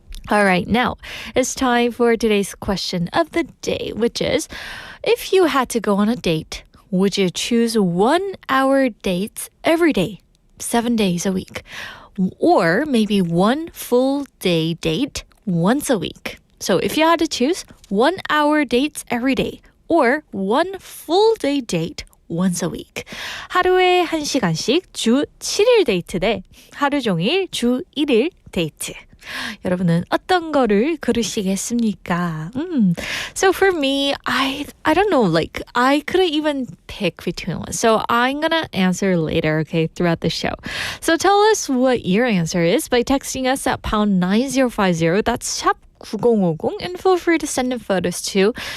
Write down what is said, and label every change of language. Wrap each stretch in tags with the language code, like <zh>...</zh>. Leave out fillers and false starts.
<en>All right, now it's time for today's question of the day, which is, if you had to go on a date, would you choose 1 hour dates every day, 7 days a week? Or maybe 1 full day date once a week? So if you had to choose 1 hour dates every day, or 1 full day date once a week.</en> <ko>하루에 1시간씩 주 7일 데이트 대 하루 종일 주 1일 데이트. 여러분은 어떤 거를 고르시겠습니까?</ko> <en>So for me, I don't know, I couldn't even pick between one. So I'm gonna answer later, okay, throughout the show. So tell us what your answer is by texting us at pound 9050. That's 샵 9050, and feel free to send in photos too.</en>